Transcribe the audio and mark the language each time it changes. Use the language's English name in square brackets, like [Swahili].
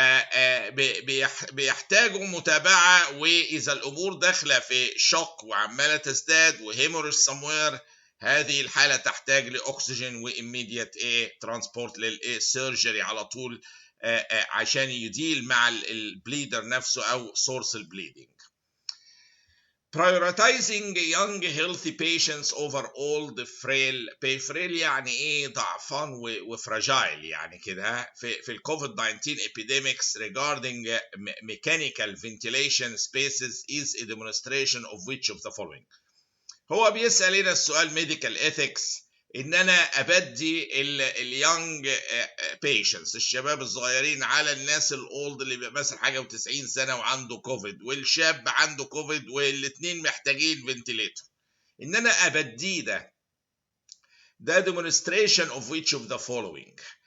[Arabic] فبيحتاجوا متابعه، واذا الامور داخله في شوك وعماله تزداد وهيموريج سموير، هذه الحاله تحتاج لاكسجين وإيميديت ترانسبورت للسيرجري على طول عشان يديل مع البليدر نفسه او سورس البليدنج. [English] prioritizing young healthy patients over old frail [Arabic] يعني ضعفان وفراجايل يعني كده [English] في الكوفيد 19 epidemics regarding mechanical ventilation spaces is a demonstration of which of the following. [Arabic] هو بيسأل هنا السؤال medical ethics، ان انا ابدي اليونج بيشنتس الشباب الصغيرين على الناس الاولد اللي بيبقى مثلا حاجه و90 سنه وعنده كوفيد، والشاب عنده كوفيد، والاثنين محتاجين فنتيليتور، ان انا ابديه ده [English] demonstration of which of the following.